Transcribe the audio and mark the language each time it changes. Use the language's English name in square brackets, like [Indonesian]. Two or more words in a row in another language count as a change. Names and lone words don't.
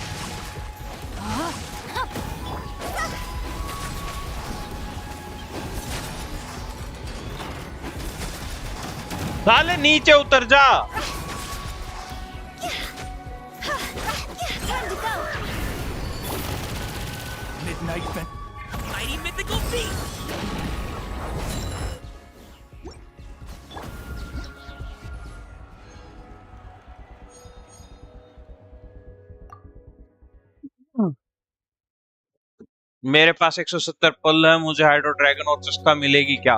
[Hindi] साले नीचे उतर जा। [English] Time to go. Midnight mighty mythical beast. [Hindi] मेरे पास 170 पल है, मुझे हाइड्रो ड्रैगन और चस्का मिलेगी क्या?